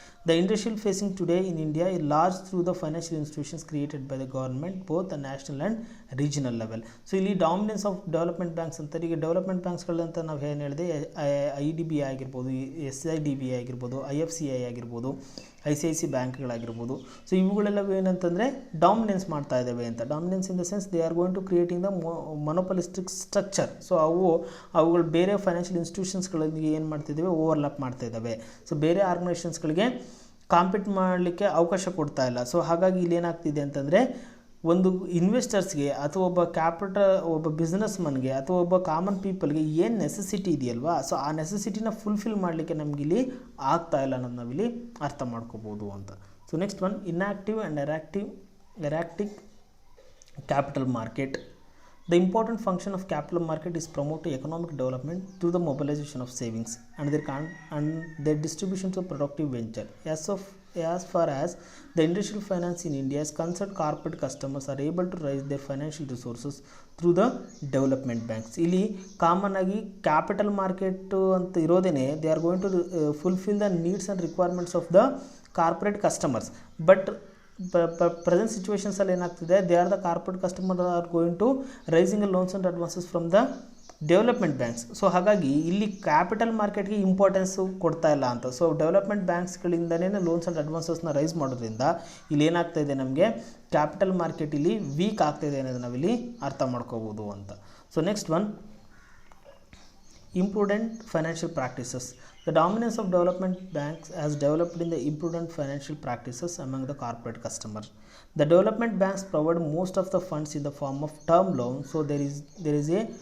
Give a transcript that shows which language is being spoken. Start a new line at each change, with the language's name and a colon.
English: The industrial facing today in India is large through the financial institutions created by the government, both the national and regional level.
Kannada: So ಇಲ್ಲಿ dominance of development banks ಅಂತ, ಈಗ development ಬ್ಯಾಂಕ್ಸ್ಗಳಂತ ನಾವು ಏನು ಹೇಳಿದೆ, IDBI ಆಗಿರ್ಬೋದು, SIDBI ಆಗಿರ್ಬೋದು, IFCI ಆಗಿರ್ಬೋದು, ICICI ಬ್ಯಾಂಕ್ಗಳಾಗಿರ್ಬೋದು. So ಇವುಗಳೆಲ್ಲವೂ ಏನಂತಂದರೆ ಡಾಮಿನೆನ್ಸ್ ಮಾಡ್ತಾ ಇದ್ದಾವೆ ಅಂತ.
English: Dominance in the sense they are going to creating the monopolistic structure.
Kannada: So ಅವುಗಳು ಬೇರೆ ಫೈನಾನ್ಷಿಯಲ್ ಇನ್ಸ್ಟಿಟ್ಯೂಷನ್ಸ್ಗಳಿಗೆ ಏನು ಮಾಡ್ತಿದ್ದಾವೆ, ಓವರ್ಲ್ಯಾಪ್ ಮಾಡ್ತಾ ಇದ್ದಾವೆ. ಸೊ ಬೇರೆ ಆರ್ಗನೈಸೇಷನ್ಸ್ಗಳಿಗೆ ಕಾಂಪೀಟ್ ಮಾಡಲಿಕ್ಕೆ ಅವಕಾಶ ಕೊಡ್ತಾ ಇಲ್ಲ. ಸೊ ಹಾಗಾಗಿ ಇಲ್ಲಿ ಏನಾಗ್ತಿದೆ ಅಂತಂದರೆ, ಒಂದು ಇನ್ವೆಸ್ಟರ್ಸ್ಗೆ ಅಥವಾ ಒಬ್ಬ ಬಿಸ್ನೆಸ್ ಮನ್ಗೆ ಅಥವಾ ಒಬ್ಬ ಕಾಮನ್ ಪೀಪಲ್ಗೆ ಏನು ನೆಸೆಸಿಟಿ ಇದೆಯಲ್ವಾ, ಸೊ ಆ ನೆಸೆಸಿಟಿನ ಫುಲ್ಫಿಲ್ ಮಾಡಲಿಕ್ಕೆ ನಮಗಿಲ್ಲಿ ಆಗ್ತಾ ಇಲ್ಲ ಅನ್ನೋದು ನಾವಿಲ್ಲಿ ಅರ್ಥ ಮಾಡ್ಕೋಬೋದು ಅಂತ.
English: So next one, inactive and ಎರಾಕ್ಟಿವ್ capital market. The important function of capital market is promote economic development through the mobilization of savings and their distribution to productive venture. As far as the industrial finance in India is concerned, corporate customers are able to raise their financial resources through the development banks.
Kannada: ಇಲ್ಲಿ common ಆಗಿ capital market ಅಂತ ಇರೋದೇನೆ,
English: They are going to fulfil the needs and requirements of the corporate customers. But present ಸಿಚುವೇಷನ್ಸಲ್ಲಿ
Kannada: ಏನಾಗ್ತಿದೆ,
English: They are the corporate customer are going to raising loans and advances from the development banks.
Kannada: So ಹಾಗಾಗಿ ಇಲ್ಲಿ capital ಮಾರ್ಕೆಟ್ಗೆ importance ಕೊಡ್ತಾ ಇಲ್ಲ ಅಂತ. So development ಬ್ಯಾಂಕ್ಸ್ಗಳಿಂದನೇ loans and ಅಡ್ವಾನ್ಸಸ್ನ rice ಮಾಡೋದ್ರಿಂದ ಇಲ್ಲಿ ಏನಾಗ್ತಾ ಇದೆ, ನಮಗೆ ಕ್ಯಾಪಿಟಲ್ ಮಾರ್ಕೆಟ್ ಇಲ್ಲಿ ವೀಕ್ ಆಗ್ತಾಯಿದೆ ಅನ್ನೋದು ನಾವಿಲ್ಲಿ ಅರ್ಥ ಮಾಡ್ಕೋಬೋದು ಅಂತ.
English: So next one, imprudent financial practices. The dominance of development banks has developed in the imprudent financial practices among the corporate customers. The development banks provide most of the funds in the form of term loans, so there is a